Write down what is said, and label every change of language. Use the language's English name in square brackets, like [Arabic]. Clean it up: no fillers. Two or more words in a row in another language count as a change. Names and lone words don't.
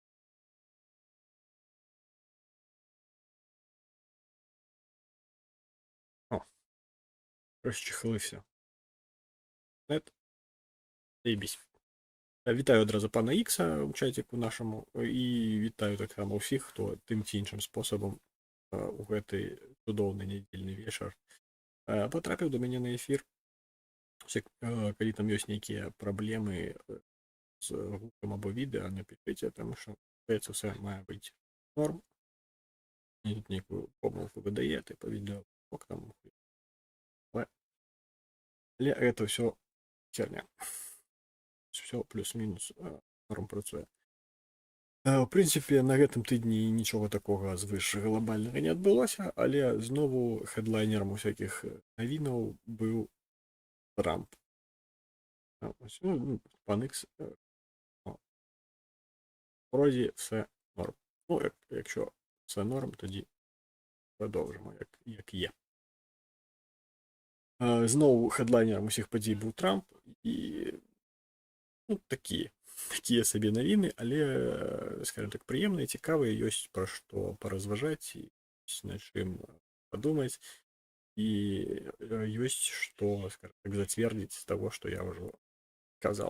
[Ukrainian] О, розчехлився. Нет, заєбісь. Вітаю одразу пана Ікса у чатіку нашому і вітаю так само всіх, хто тим чи іншим способом у [Belarusian] гэты цудоўны нядзельны вечар [Ukrainian] потрапіў до мяне на эфір. [Belarusian] Калі там ёсць нейкія праблемы з гукам або відэа, напішыце, таму што здаецца, [Ukrainian] все мае быць норм. [Belarusian] Мне тут нейкую помылку выдае, типа відео там. Але гэта ўсё херня. [Ukrainian] Все плюс-мінус норм працуе. [Belarusian] У прынцыпе, на гэтым тыдні нічога такога звыш глобальнага не адбылося, але знову хедлайнерам усякіх навінаў быў Трамп. [Ukrainian] Пан Ікс, вроді все норм. Ну, якщо все норм, тоді продовжимо, як є. Знову хедлайнером усіх подій був Трамп, [Belarusian] і такія сабе навіны, але, скажем так, прыемныя, цікавыя, ёсць пра што паразважаць, ёсць над чым падумаць, і ёсць што, скажем так, зацвердзіць з таго, што я ўжо казаў.